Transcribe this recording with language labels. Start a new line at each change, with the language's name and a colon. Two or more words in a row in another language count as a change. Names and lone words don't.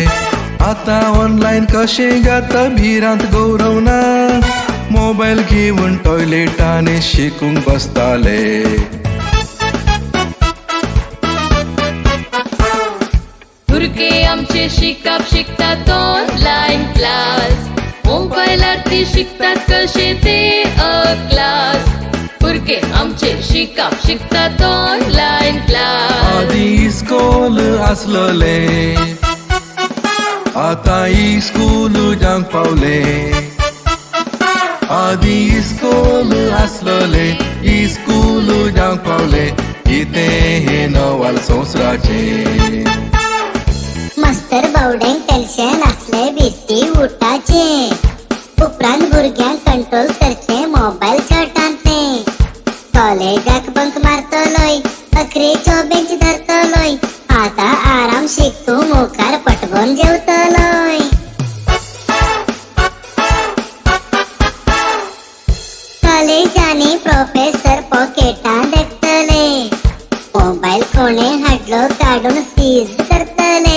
Konkani: आता ऑनलाईन कशे जाता भिरांत गौरवना, मोबाईल घेऊन टॉयलेटाने शिकूंक बसताले. भुरगे आमचे शिकप शिकतात
English: online class,
Konkani: मोबाईलवरती शिकतात कसे ते क्लास. भुरगे आमचे शिकप शिकतात
English: online class.
Konkani: आधी स्कूल असलले आता स्कूल जांक पावले. आधी स्कूल असलले स्कूल जांक पावले. इथे हे नवाल संस्काराचे. मास्तर बावड्यांक टेन्शन असले भीती उठाचे, उपरांत भुरग्यांक कंट्रोल करचे मोबाईल शॉटांतले. कॉलेजाक बंक मारतलोय, अकरेचो बेंच धरतलोय, आता आराम शिकतू मुखार पटवून जेवतलोय. कॉलेजांनी
English: professor pockets
Konkani: देखतले, मोबाईल कोणे हाडलो काढून सीज करतले.